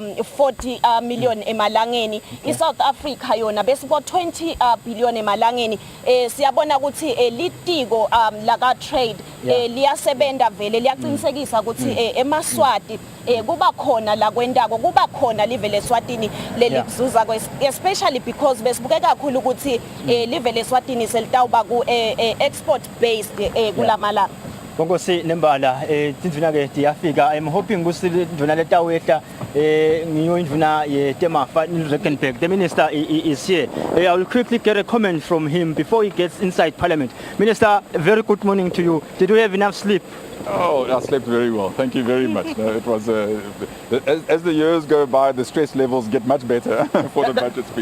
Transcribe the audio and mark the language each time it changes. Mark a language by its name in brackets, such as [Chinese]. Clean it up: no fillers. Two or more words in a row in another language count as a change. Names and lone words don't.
[Swati] 40 million emalangeni iSouth Africa yona besibo 20 billion emalangeni siyabona ukuthi litiko laka trade liyasebenza vele liyaqinisekisa ukuthi emaswati kuba khona la kwendako kuba khona live leSwatini lelikuzuza [English] especially because [Swati] besibuke kakhulu ukuthi live leSwatini selitawuba ku [English] export based [Swati] kulamalanga Bongosi nembala tindvuna ke tiyafika [English] I'm hoping [Swati] ukuthi indvuna letawehla ngiyo indvuna yeTemafa Rijkenberg [English] the minister is here I will quickly get a comment from him before he gets inside parliament. Minister, a very good morning to you. Did you have enough sleep? Oh, I slept very well. Thank you very much. No, it was as the years go by, the stress levels get much better for the budget speech.